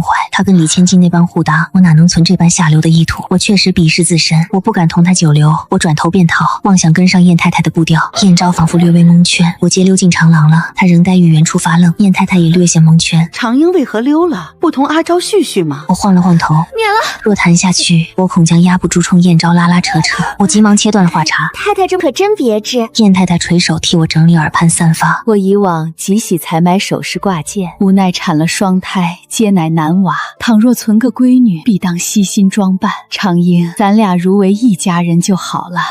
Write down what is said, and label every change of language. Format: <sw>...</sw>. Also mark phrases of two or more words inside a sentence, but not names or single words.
<zh>他跟李千金那般互答，我哪能存這般下流的意圖？我確實鄙視自身，我不敢同他久留。我轉頭便逃，妄想跟上燕太太的步調。燕昭仿佛略微蒙圈，我皆溜進長廊了。他仍待於原處發愣，燕太太也略顯蒙圈。長英為何溜了？不同阿昭敘敘嗎？我晃了晃頭，免了。若談下去，我恐將壓不住衝燕昭拉拉扯扯。我急忙切斷了話茬：“ 太太這可真別致。” 燕太太垂手替我整理耳畔散髮。我以往極喜才買首飾掛件，無奈產了雙胎，皆乃男娃。倘若存個閨女，必當悉心裝扮。長英，咱倆如為一家人就好了。</zh>